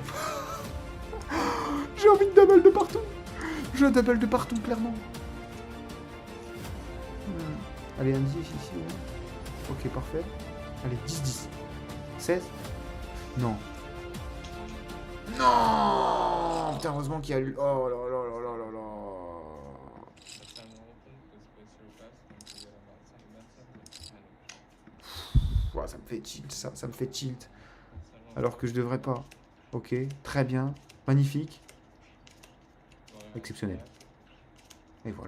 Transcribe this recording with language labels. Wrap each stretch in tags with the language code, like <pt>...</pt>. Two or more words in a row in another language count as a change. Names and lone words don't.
<fr>J'ai envie de double de partout. Je double de partout, clairement. Allez, un 10 ici. Ouais. Ok, parfait. Allez, 10-10. 16. Non. Non. Putain, heureusement qu'il y a eu... Oh là là là là là là. Ouah, ça me fait tilt, ça me fait tilt. Alors que je devrais pas. Ok, très bien. Magnifique. Exceptionnel. Et voilà.</fr>